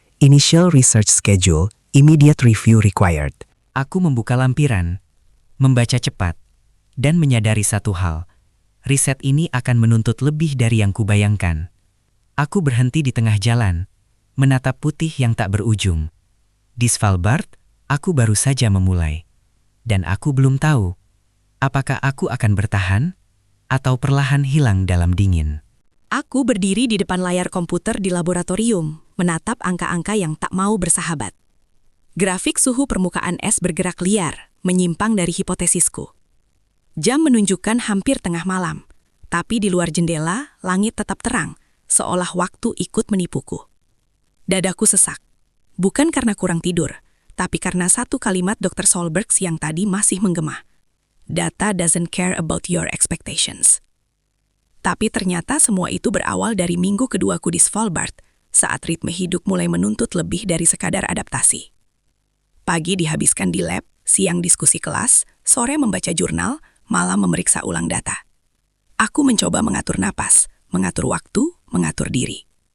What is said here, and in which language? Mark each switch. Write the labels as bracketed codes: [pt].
[en] Initial research schedule, immediate review required. [id] Aku membuka lampiran, membaca cepat, dan menyadari satu hal. Riset ini akan menuntut lebih dari yang kubayangkan. Aku berhenti di tengah jalan, menatap putih yang tak berujung. Di Svalbard, aku baru saja memulai. Dan aku belum tahu, apakah aku akan bertahan, atau perlahan hilang dalam dingin. Aku berdiri di depan layar komputer di laboratorium, menatap angka-angka yang tak mau bersahabat. Grafik suhu permukaan es bergerak liar, menyimpang dari hipotesisku. Jam menunjukkan hampir tengah malam, tapi di luar jendela, langit tetap terang, seolah waktu ikut menipuku. Dadaku sesak, bukan karena kurang tidur, tapi karena satu kalimat Dr. Solberg yang tadi masih menggema. [en] Data doesn't care about your expectations. [id] Tapi ternyata semua itu berawal dari minggu keduaku di Svalbard, saat ritme hidup mulai menuntut lebih dari sekadar adaptasi. Pagi dihabiskan di lab, siang diskusi kelas, sore membaca jurnal, malam memeriksa ulang data. Aku mencoba mengatur napas, mengatur waktu, mengatur diri.